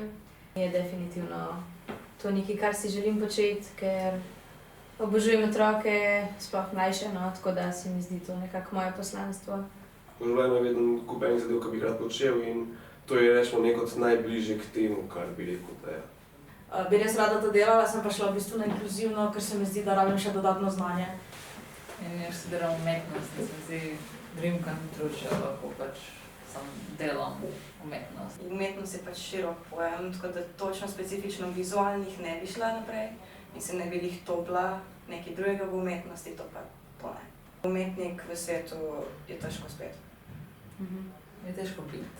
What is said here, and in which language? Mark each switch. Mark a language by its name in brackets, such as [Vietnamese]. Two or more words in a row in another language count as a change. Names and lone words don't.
[Slovenian] Je definitivno to nekaj, kar si želim početi, ker obožujem otroke, sploh mlajše, no, tako da se mi zdi to nekako moje poslanstvo. V življenju je vedno kup enih zadev, ki bi rad počel in to je rečemo nekaj najbližje k temu, kar bi rekel, da je. Bi res rada to delala, sem pa šla v bistvu na inkluzivno, ker se mi zdi, da rabim še dodatno znanje. In jaz študiram umetnost in se mi zdi [English] dream come true, [Slovenian] če lahko pač samo delam umetnost. Umetnost je pač širok pojem, tako da točno specifično vizualnih ne bi šla naprej. Mislim, ne bi jih to bila nekaj drugega v umetnosti, to pa to ne. Umetnik v svetu je težko spet. Je težko biti.